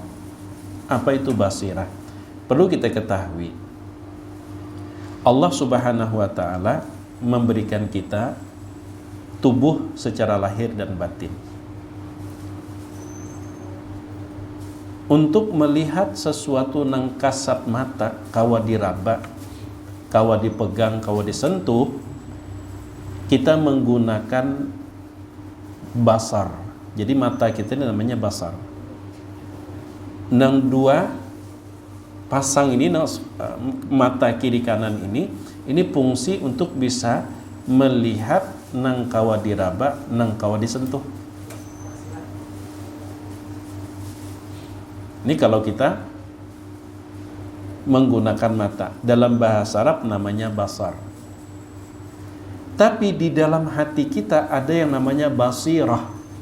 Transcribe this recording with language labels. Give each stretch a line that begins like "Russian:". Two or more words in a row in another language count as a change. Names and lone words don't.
Indonesian: Apa itu basirah? Perlu kita ketahui,
Arabic: الله سبحانه وتعالى
Indonesian: memberikan kita tubuh secara lahir dan batin untuk melihat sesuatu nang kasat mata,
Banjar: kawa diraba, kawa dipegang, kawa disentuh.
Indonesian: Kita menggunakan basar.
Banjar: Jadi mata kita ini namanya basar. Nang dua pasang ini, mata kiri kanan ini fungsi untuk bisa melihat nang kawa diraba, nang kawa disentuh.
Indonesian: Ini kalau kita menggunakan mata, dalam bahasa Arab namanya basar. Tapi di dalam hati kita ada yang namanya basirah.